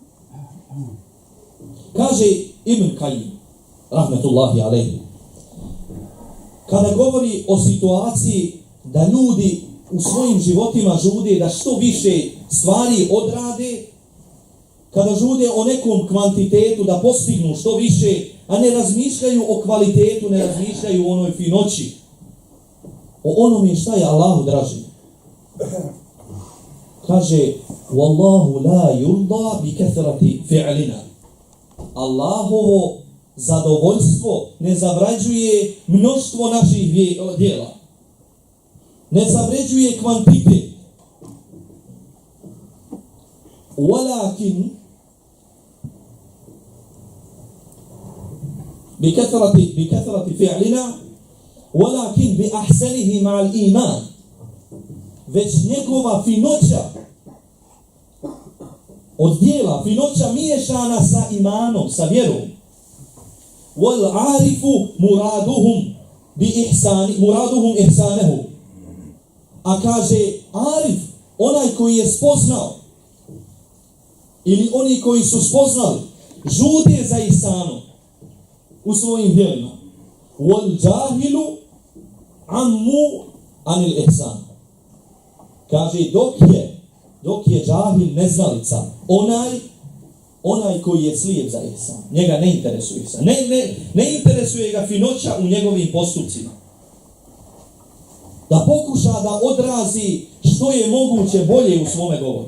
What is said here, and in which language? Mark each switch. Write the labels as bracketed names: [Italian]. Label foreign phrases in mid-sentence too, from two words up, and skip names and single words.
[Bosnian] Kaže Ibn Kajim, [Arabic] رحمة الله عليه, [Bosnian] kada govori o situaciji da ljudi u svojim životima žude da što više stvari odrade, kada žude o nekom kvantitetu da postignu što više, a ne razmišljaju o kvalitetu, ne razmišljaju o onoj finoći, o onome šta je Allahu draži. Kaže, [Arabic] والله لا يرضى بكثرة فعلنا. [Bosnian] Allahovo zadovoljstvo ne zavređuje mnoštvo naših djela. Ne zavređuje kvantitet. [Arabic] Walakin بكثرة فعلنا ولكن بأحسنه مع الإيمان. [Bosnian] Već njegova finoća od djela, finoća miješana sa imanom, sa vjerom. [Arabic] وَالْعَارِفُ مُرَادُهُمْ إِحْسَانَهُ. [Bosnian] A kaže, arif, onaj koji je spoznao, ili oni koji su spoznali, žude za ihsanom u svojim djelima. [Arabic] وَالْجَاهِلُ عَمُّ عَنِ الْإِحْسَانِ. [Bosnian] Kaže, dok je džahil, neznalica, onaj koji je slijep za ihsan, njega ne interesuje ihsan. Ne interesuje ga finoća u njegovim postupcima. Da pokuša da odrazi što je moguće bolje u svome govoru.